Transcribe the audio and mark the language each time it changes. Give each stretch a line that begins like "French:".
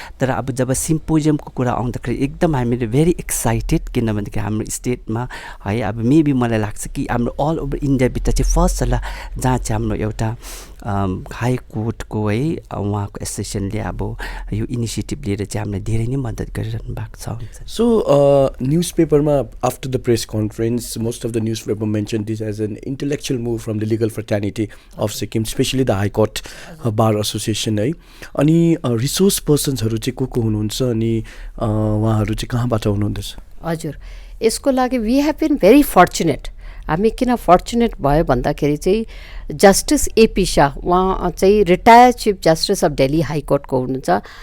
Nepali: तर अब जब सिम्पोजियमको कुरा आउँदाखेरि एकदम हामीले भेरी एक्साइटेड, किनभनेदेखि हाम्रो स्टेटमा है अब मेबी मलाई लाग्छ कि हाम्रो अल ओभर इन्डियाभित्र चाहिँ फर्स्ट होला जहाँ चाहिँ हाम्रो एउटा हाई कोर्टको है उहाँको एसोसिएसनले अब यो इनिसिएटिभ लिएर चाहिँ हामीलाई धेरै नै मद्दत गरिरहनु भएको छ।
English: So news पेपरमा after the press conference most of the newspaper mention this as an intellectual move from the legal fraternity of Sikkim, specially the high court bar association है।
Nepali: अनि रिसोर्स पर्सन्सहरू चाहिँ को हुनुहुन्छ अनि उहाँहरू चाहिँ कहाँबाट हुनुहुँदैछ? हजुर, यसको लागि
English: We have been very fortunate.
Nepali: हामी किन फर्चुनेट भयो भन्दाखेरि चाहिँ जस्टिस AP शाह उहाँ चाहिँ retired chief justice of Delhi हाइकोर्टको हुनुहुन्छ।